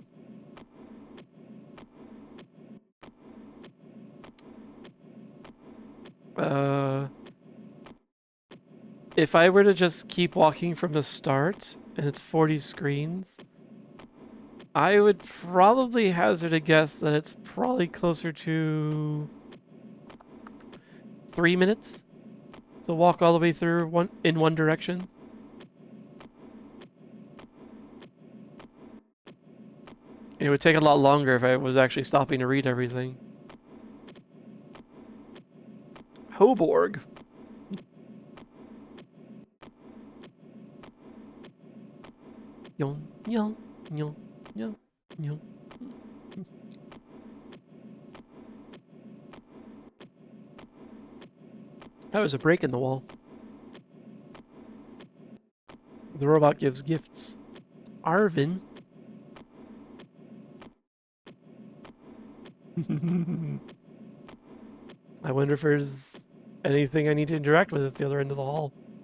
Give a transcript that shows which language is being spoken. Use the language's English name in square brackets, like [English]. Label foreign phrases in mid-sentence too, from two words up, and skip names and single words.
[English] If I were to just keep walking from the start, and it's 40 screens, I would probably hazard a guess that it's probably closer to 3 minutes to walk all the way through in one direction. And it would take a lot longer if I was actually stopping to read everything. Hoborg. Yon, yon, yon, yon, yon. That was a break in the wall. The robot gives gifts. Arvin. I wonder if there's anything I need to interact with at the other end of the hall.